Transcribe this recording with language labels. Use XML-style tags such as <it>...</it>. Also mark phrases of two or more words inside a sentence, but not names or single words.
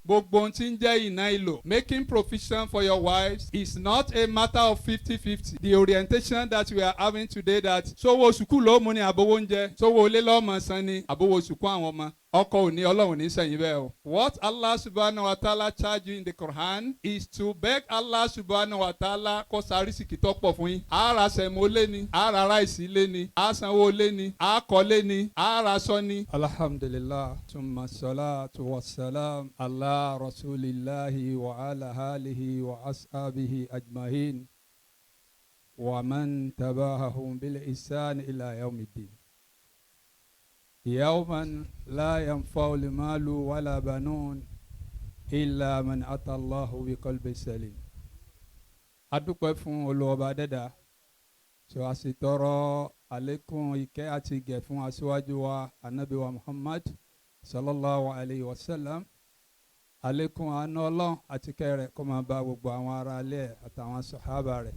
<yo>Gbogbo ohun tí ń jẹ́ ìná ìlò.</yo> <en>Making provision for your wives is not a matter of 50-50. The orientation that we are having today that</en> <yo>sówó sùkúù ló mú ni àbówó oúnjẹ, sówó ilé lọ́mọ san ni àbówó sùkúù àwọn ọmọ. Ọkọ ò ní Ọlọ́run ní sẹ́yìn bẹ́ẹ̀ o.</yo> <en>What Allah</en> <ar>سبحانه وتعالى</ar> <en>charge you in the Quran is to beg Allah</en> <ar>سبحانه وتعالى</ar> <yo>kó sárísìkì tó pọ̀ fún yín. Ara sẹ̀mó lé ni, ara ráìsì lé ni, a sanwó lé ni, a kọ́ lé ni, ara sọ ni.</yo> <ar>الحمد لله ثم الصلاة والسلام على رسول الله وعلى آله وأصحابه أجمعين ومن تبعهم بإحسان إلى يوم الدين. يوما لا ينفع المال ولا بنون إلا من أتى الله بقلب سليم.</ar> <yo>adúpẹ́ fún Olúwa dẹ́dà tí a sì tọrọ àlékún ìkẹ́ àti ìgẹ̀ fún aṣíwájú wa Ànábì wa Muhammad</yo> <ar>صلى الله عليه وسلم.</ar> <yo>Àlékún àánú Ọlọ́run àti ìkẹ́ rẹ̀ kó máa bá gbogbo àwọn ará ilé àtàwọn sàhábà rẹ̀.</yo>